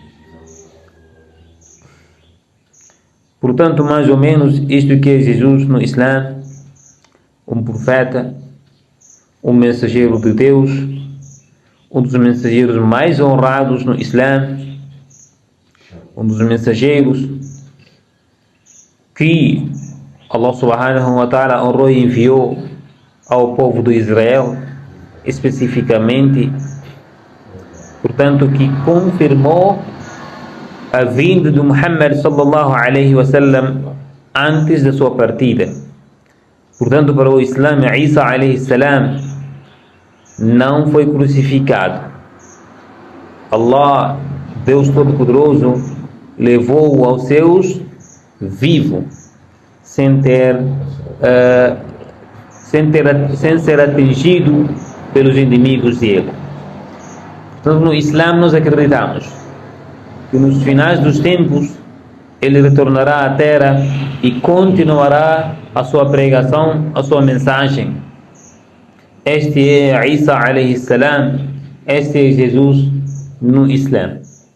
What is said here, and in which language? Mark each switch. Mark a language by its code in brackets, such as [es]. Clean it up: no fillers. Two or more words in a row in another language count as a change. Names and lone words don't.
[pt] Portanto, mais ou menos isto que é Jesus no Islã, um profeta, um mensageiro de Deus, um dos mensageiros mais honrados no Islã, um dos mensageiros que Allah [ar] سبحانه وتعالى [pt] honrou e enviou ao povo de Israel, especificamente, portanto, que confirmou a vinda de Muhammad [ar] صلى الله عليه وسلم [pt] antes da sua partida. Portanto, para o Islã, Isa [ar] عليه السلام [pt] não foi crucificado. Allah, Deus Todo-Poderoso, levou-o aos céus vivo, sem sem ser atingido pelos inimigos dele. Então, no Islã nós acreditamos que nos finais dos tempos ele retornará à terra e continuará a sua pregação, a sua mensagem. Este é Isa [ar] عليه السلام, [pt] este é Jesus no Islã.